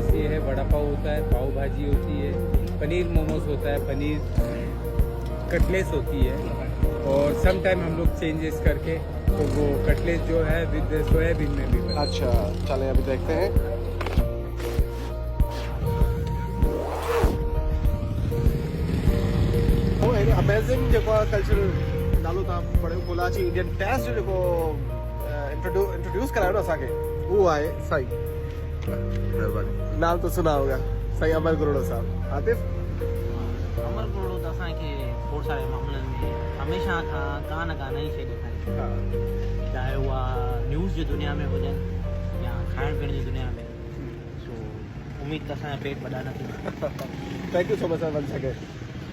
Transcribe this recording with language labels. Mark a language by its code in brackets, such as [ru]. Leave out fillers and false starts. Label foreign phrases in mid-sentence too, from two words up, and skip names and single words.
[ur] یہ ہے وڑا پاؤ ہوتا ہے، پاؤ بھاجی ہوتی ہے، پنیر موموز ہوتا ہے، پنیر کٹلس ہوتی ہے اور سم ٹائم ہم لوگ چینجز کر کے تو وہ کٹلس جو ہے وِد سویابین میں بھی بنتا ہے. اچھا چلیں ابھی دیکھتے ہیں. [sd] अमेजिंग जेको कल्चर नालो तव्हां पढ़ियो कराची [en] इंडियन टेस्ट [sd] जो जेको इंट्रोड्यूस करायो न असांखे, उहो आहे साईं। [ur] نام تو سنا ہوگا، سائیں امر گروڑو صاحب. आतिफ, [sd] अमर गुरोड़ो तो असांखे खोड़ सारे मामलनि में हमेशह का न का नई शइ ॾेखारी, चाहे उहा न्यूज़ जी दुनिया में हुजनि या खाइण पीअण जी दुनिया में। सो उम्मीद त असांजा पेट वॾा न थींदा। [en] Thank you so much sir one second.